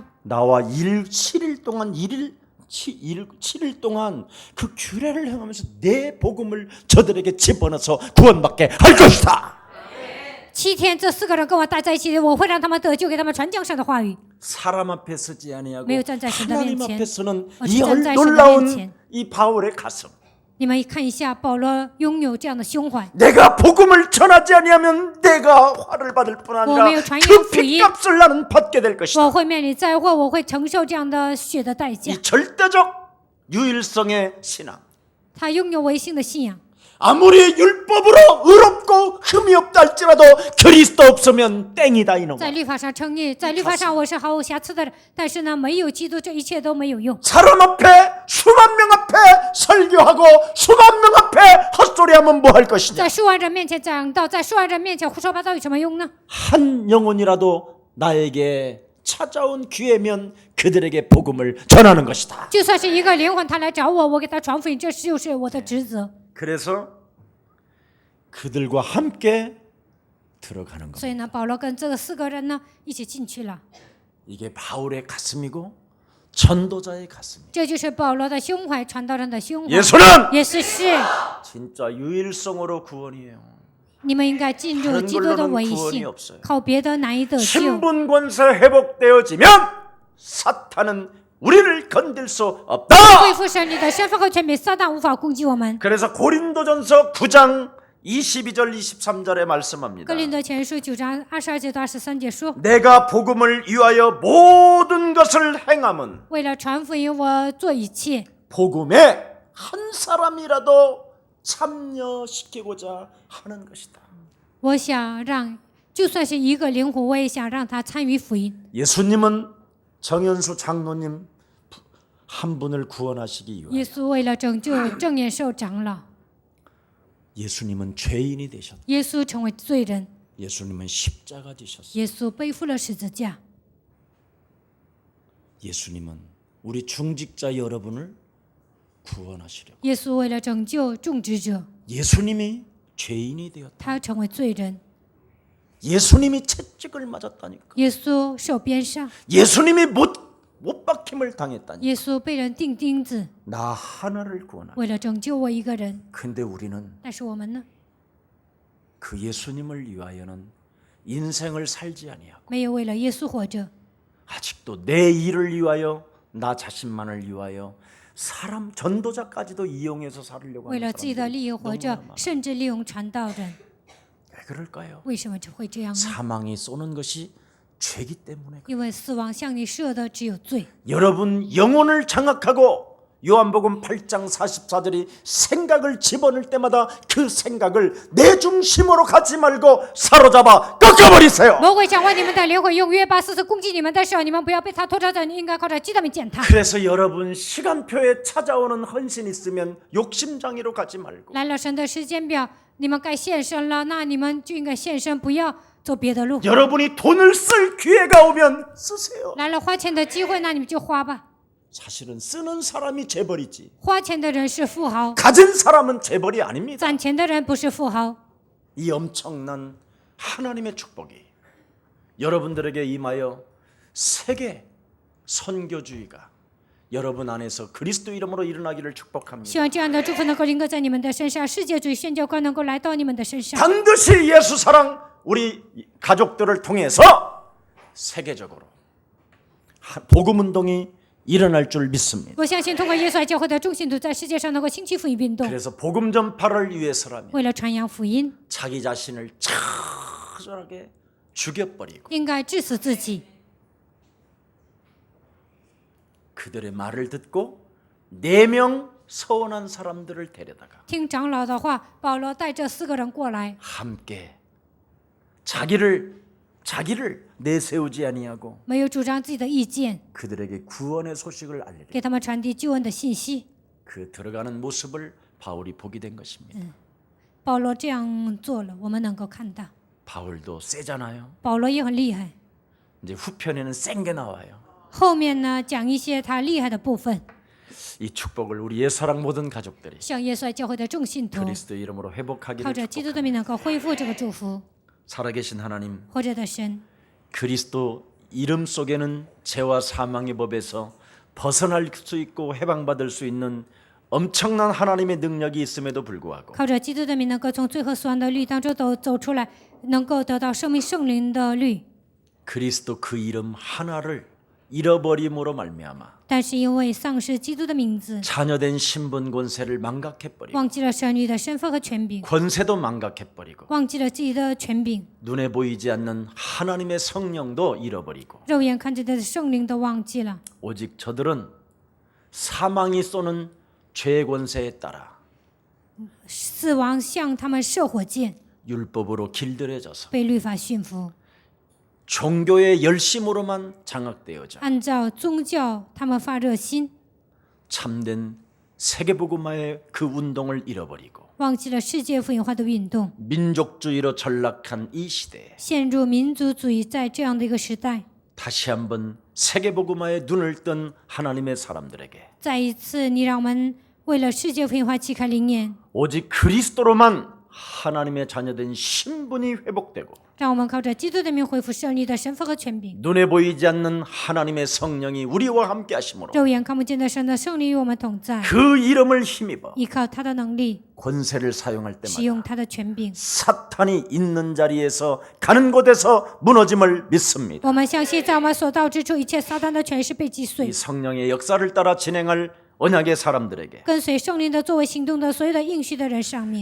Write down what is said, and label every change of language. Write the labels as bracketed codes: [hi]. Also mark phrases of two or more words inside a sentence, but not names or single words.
[ko] 나와 7일 동안 그 규례를 행하면서 내 복음을 저들에게 집어넣어서 구원받게 할 것이다. [zh] 7 天，这4个人跟我待在一起，我会让他们得救，给他们传讲神的话语。 [ko] 사람 앞에 서지 아니하고 [zh] 매우 站在神的面前， [ko] 하나님 앞에 서는 이 [zh] 我是站在神的面 [ko] 놀라운 [zh] 前。 [ko] 이 바울의 가슴. [zh] 你们看一下，保罗拥有这样的胸怀。 [ko] 내가 복음을 전하지 아니하면 내가 화를 받을 뿐 아니라 [zh] 我没有传扬 [ko] 그 [zh] 福音， [ko] 핏값을 나는 받게 될 것이다. [zh] 我会面临灾祸，我会承受这样的血的代价 [ko] 이 。 절대적 유일성의 신앙. [zh] 他拥有唯信的信仰， [ko] 아무리 율법으로 의롭고 흠이 없다 할지라도 그리스도 없으면 땡이다 [zh] 在 [ko] 이놈아. [zh] 律法上称义，在律法上我是毫无瑕疵的人，但是呢，没有基督，这一切都没有用。 [ko] 사람 앞에 수만 명 앞에 설교하고 수만 명 앞에 헛소리하면 뭐 할 것이냐. [zh] 在数万人面前讲道，在数万人面前胡说八道有什么用呢？ [ko] 한 영혼이라도 나에게 찾아온 기회면 그들에게 복음을 전하는 것이다. [zh] 就算是一个灵魂，他来找我，我给他传福音，这就是我的职责。 [ko] 그래서 그들과 함께 들어가는 겁니다. [zh] 所以呢，保罗跟这4个人呢一起进去了。 [ko] 이게 바울의 가슴이고 전도자의 가슴이에요. [zh] 这就是保罗的胸怀，传道人的胸怀， [ko] 예수는 [zh] 也是 [ko] 진짜 유일성으로 구원이에요. [zh] 你们应该进入基督的唯信，靠别的难以得救。 [ko] 신분 권세 회복되어지면 사탄은 우리를 건들 수 없다. [zh] 恢复神你的身份和权柄，撒旦无法攻击我们。 [ko] 그래서 고린도전서 9장 22절 23절에 말씀합니다. [zh] 哥林多前书9章22节到23节说： [ko] 내가 복음을 위하여 모든 것을 행함은 [zh] 为了传福音，我做一切。 [ko] 복음에 한 사람이라도 참여시키고자 하는 것이다. [zh] 我想让，就算是一个灵魂，我也想让他参与福音。 [ko] 예수님은 정현수 장로님 한 분을 구원하시기 위하여 [zh] 耶稣为了拯救正言寿长老， [ko] 예수님은 죄인이 되셨다. [zh] 耶稣成为罪人， [ko] 예수님은 십자가 지셨다. [zh] 耶稣背负了十字架。 [ko] 예수님은 우리 중직자 여러분을 구원하시려고. [zh] 耶稣为了拯救种植者， [ko] 예수님이 죄인이 되었다. [zh] 他成为罪人。 [ko] 예수님이 채찍을 맞았다니까. [zh] 耶稣受鞭伤， [ko] 예수님이 못 박힘을 당했다니까. [zh] 耶稣被人钉钉子， [ko] 나 하나를 구원하라. [zh] 为了拯救我一个人。 [ko] 근데 우리는 [zh] 但是我们呢， [ko] 그 예수님을 위하여는 인생을 살지 아니하고 [zh] 没有为了耶稣活着， [ko] 아직도 내 일을 위하여 나 자신만을 위하여 사람 전도자까지도 이용해서 살으려고 [zh] 为 [ko] 하는 [zh] 了自己的利益 [ko] 사람들이 [zh] 活着 [ko] 너무나 많아. ， [zh] 甚至利用传道人。 [ko] 왜 그럴까요? [zh] 为什么就会这样呢？ [ko] 사망이 쏘는 것이 죄기 때문에. [zh] 因为死亡向你射的只有罪。 [ko] 여러분 영혼을 장악하고 요한복음 8장 44절이 생각을 집어넣을 때마다 그 생각을 내 중심으로 가지 말고 사로잡아 꺾어버리세요. [zh] 魔鬼想为你们的灵魂用约巴斯攻击你们的时候，你们不要被他拖着走，你应该靠着基督名践踏。 [ko] 그래서 여러분 시간표에 찾아오는 헌신 있으면 욕심장애로 가지 말고 [zh] 来了神的时间表，你们该献身了，那你们就应该献身，不要走别的路。 [ko] 여러분이 돈을 쓸 기회가 오면 쓰세요. [zh] 来了花钱的机会，那你们就花吧。 [ko] 사실은 쓰는 사람이 재벌이지 [zh] 花钱的人是富豪， [ko] 가진 사람은 재벌이 아닙니다. [zh] 攒钱的人不是富豪。 [ko] 이 엄청난 하나님의 축복이 여러분들에게 임하여 세계 선교주의가 여러분 안에서 그리스도 이름으로 일어나기를 축복합니다. [zh] 希望这样的祝福能够临格在你们的身上，世界主义宣教观能够来到你们的身上。 [ko] 반드시 예수 사랑 우리 가족들을 통해서 세계적으로 복음 운동이 일어날 줄 믿습니다. [zh] 我相信通过耶稣爱教会的众信徒在世界上能够兴起福音运动， [ko] 그래서 복음 전파를 위해서라면 [zh] 为了传扬福音， [ko] 자기 자신을 처절하게 죽여버리고 [zh] 应该致死自己。 [ko] 그들의 말을 듣고 4명 서원한 사람들을 데려다가 [zh] 听长老的话，保罗带这4个人过来， [ko] 함께 자기를 자기를 내세우지 아니하고 [zh] 没有主张自己的意见， [ko] 그들에게 구원의 소식을 알리리. [zh] 给他们传递救恩的信息。 [ko] 그 들어가는 모습을 바울이 보게 된 것입니다. [zh] 保罗这样做了，我们能够看到。 [ko] 바울도 세잖아요. [zh] 保罗也很厉害。 [ko] 이제 후편에는 센 게 나와요. [zh] 后面呢，讲一些他厉害的部分， [ko] 이 축복을 우리 예사랑 모든 가족들이 [zh] 向耶稣爱教会的众信徒， [ko] 그리스도 이름으로 [zh] 靠 [ko] 회복하기를 [zh] 着基督 [ko] 축복합니다. [zh] 的名能够恢复这个祝福。 [ko] 살아계신 하나님, [zh] 活着的神， [ko] 그리스도 이름 속에는 죄와 사망의 법에서 벗어날 수 있고 해방받을 수 있는 엄청난 하나님의 능력이 있음에도 불구하고 [zh] 靠着基督的名能够从罪和死亡的律当中走出来，能够得到生命圣灵的律。 [ko] 그리스도 그 이름 하나를 잃어버림으로 말미암아 [zh] 但是因为丧失基督的名字， [ko] 자녀된 신분 권세를 망각해버리고 [zh] 忘记了神女的身份和权柄， [ko] 권세도 망각해버리고 [zh] 忘记了自己的权柄， [ko] 눈에 보이지 않는 하나님의 성령도 잃어버리고 [zh] 肉眼看着的圣灵都忘记了。 [ko] 오직 저들은 사망이 쏘는 죄의 권세에 따라 [zh] 死亡向他们射火箭， [ko] 율법으로 길들여져서 [zh] 被律法驯服， [ko] 종교의 열심으로만 장악되어져 [zh] 按照宗教他们发热心， [ko] 참된 세계복음화의 그 운동을 잃어버리고 [zh] 忘记了世界福音化的运动， [ko] 민족주의로 전락한 이 시대에 [zh] 陷入民族主义。在这样的一个时代， [ko] 다시 한번 세계복음화에 눈을 뜬 하나님의 사람들에게 [zh] 再一次，你让我们为了世界福音化启开灵眼， [ko] 오직 그리스도로만 하나님의 자녀된 신분이 회복되고 [zh] 让我们靠着基督的名恢复圣灵的身份和权柄。 [ko] 눈에 보이지 않는 하나님의 성령이 우리와 함께 하심으로 [zh] 肉眼看不见的神的圣灵与我们同在， [ko] 그 이름을 힘입어 [zh] 依靠他的能力， [ko] 권세를 사용할 [zh] 使 [ko] 때마다 [zh] 用他的权柄。 [ko] 사탄이 있는 자리에서 가는 곳에서 무너짐을 믿습니다. [zh] 我们相信，在我们所到之处，一切撒旦的权势被击 [ko] 이 [zh] 碎。 [ko] 성령의 역사를 따라 진행할 언약의 사람들에게 [zh] 跟随圣灵的作为行动的所有的应许的人上面，